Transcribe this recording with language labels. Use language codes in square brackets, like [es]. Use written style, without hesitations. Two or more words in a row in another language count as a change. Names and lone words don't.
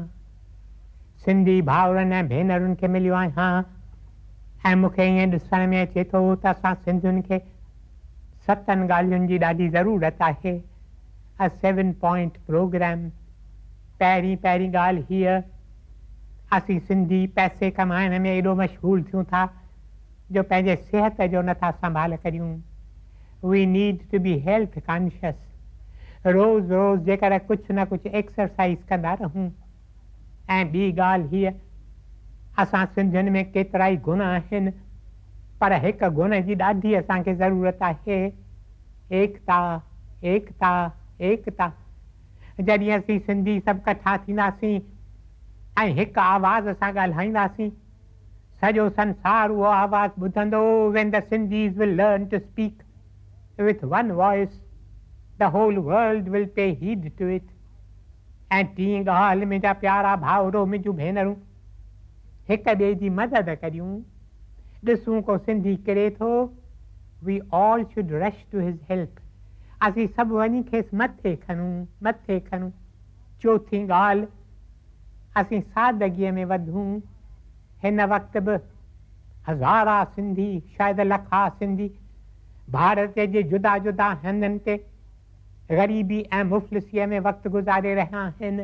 [sd] सिंधी भाउरनि ऐं भेनरुनि खे मिलियो आहियां ऐं मूंखे ईअं ॾिसण में अचे थो त असां सिंधियुनि खे 7 ॻाल्हियुनि जी ॾाढी ज़रूरत आहे। [en] a 7 point programme. [sd] पहिरीं ॻाल्हि हीअ असीं सिंधी पैसे कमाइण में एॾो मशगूल थियूं था जो पंहिंजे सिहत जो नथा संभाल करियूं। [en] We need to be health conscious. [sd] रोज़ रोज़ जेकर कुझु न कुझु एक्सरसाइज कंदा रहूं। ऐं ॿी ॻाल्हि हीअ असां सिंधियुनि में केतिरा ई गुण आहिनि पर हिकु गुण जी ॾाढी असांखे ज़रूरत आहे। एकता एकता एकता। जॾहिं असीं सिंधी सभु कठा थींदासीं ऐं हिकु आवाज़ सां ॻाल्हाईंदासीं सॼो संसार उहो आवाज़ ॿुधंदो। [en] when the Sindhis will learn to speak with one voice the whole world will pay heed to it। [sd] ऐं टीं ॻाल्हि मुंहिंजा प्यारा भाउरो मुंहिंजूं भेनरूं हिक ॿिए जी मदद करियूं। ॾिसूं को सिंधी किरे थो [en] we all should rush to his help। [sd] असीं सभु वञी खेसि मथे खणूं। चौथीं ॻाल्हि असीं सादगीअ में वधूं। हिन वक़्तु बि हज़ारा सिंधी शायदि लखा सिंधी भारत जे जुदा जुदा हंधनि ते ग़रीबी ऐं मुफ़लिसीअ में वक़्तु गुज़ारे रहिया आहिनि।